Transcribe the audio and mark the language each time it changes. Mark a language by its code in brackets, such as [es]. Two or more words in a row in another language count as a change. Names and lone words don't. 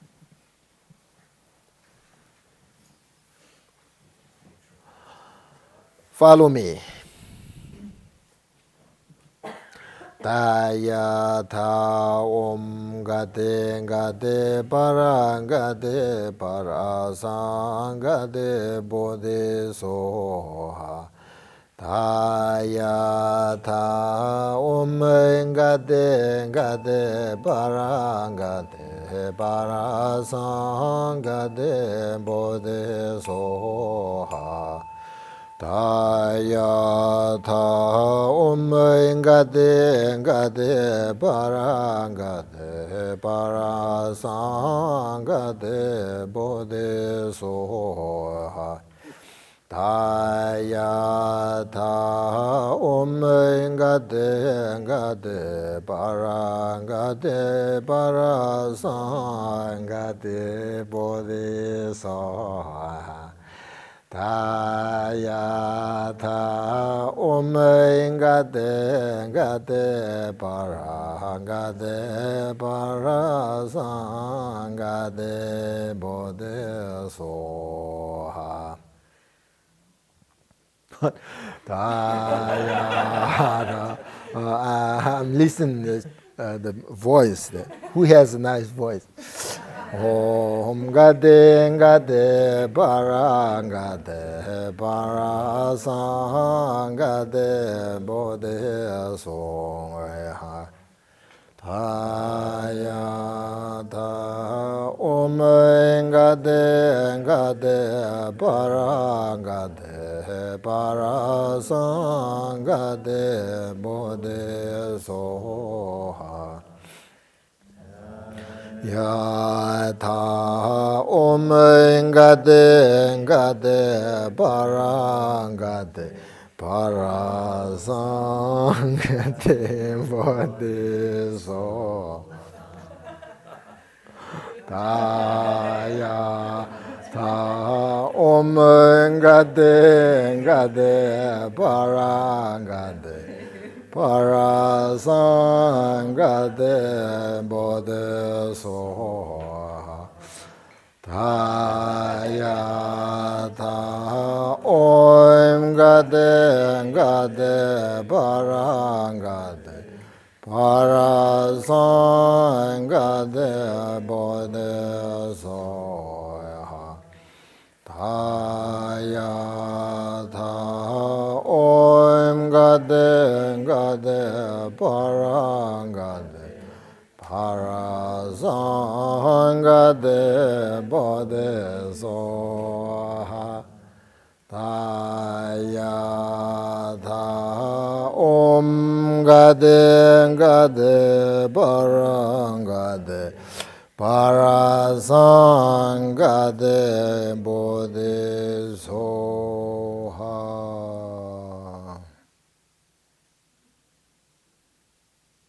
[en] Follow me. [sa] तद्यथा ॐ गते गते पारगते पारसंगते बोधि स्वाहा. तद्यथा ॐ गते गते पारसंगते बोधि स्वाहा. तद्यथा ॐ गते पारसंगते बोधि स्वाहा. तद्यथा ॐ गते पारसंगते बोधि स्वाहा. तद्यथा ॐ गते पारसंगते बोधि स्वाहा. [en] I'm listening to the voice. Who has a nice voice? [sa] ॐ गते पारसंगते बोधि स्वाहा. तद्यथा ॐ गते पारसंगते बोधि स्वाहा. यथा ॐ गते पारसंगते बोधि स्वाहा. तद्यथा ॐ गते पारसंगते बोधि स्वाहा. तद्यथा ॐ गते पारसंगते बोधि स्वाहा. तद्यथा ॐ गते पारसंगते बोधि स्वाहा. तद्यथा ॐ गते पारसंगते बोधि स्वाहा.